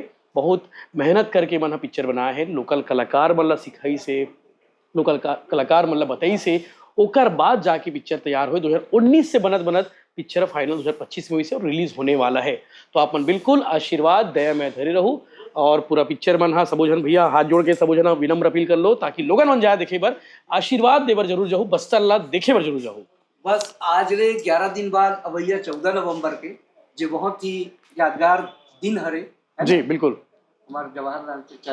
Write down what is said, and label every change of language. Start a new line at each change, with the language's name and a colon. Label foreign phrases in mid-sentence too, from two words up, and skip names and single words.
Chhattisgarhi: बहुत मेहनत करके मन पिक्चर बनाया है, लोकल कलाकार मतलब सिखाई से, लोकल कलाकार मतलब बताई से, ओकर बाद जाके पिक्चर तैयार हुए। 2019 से बनत बनत पिक्चर फाइनल 2025 में हुई से और रिलीज होने वाला है। तो आप मन बिल्कुल आशीर्वाद दया में धरे रहूँ, और पूरा पिक्चर मन हाँ सबो झन भैया हाथ जोड़ के सबो झन विनम्र अपील कर लो, ताकि लोगन मन जाए देखे बर, आशीर्वाद देवर जरूर जाऊँ, बस्तर ला देखे बर जरूर जाऊँ। बस आज ले 11 दिन बाद अवैया 14 नवंबर के जो बहुत ही यादगार दिन हरे जी बिल्कुल, हमारे जवाहरलाल चाचा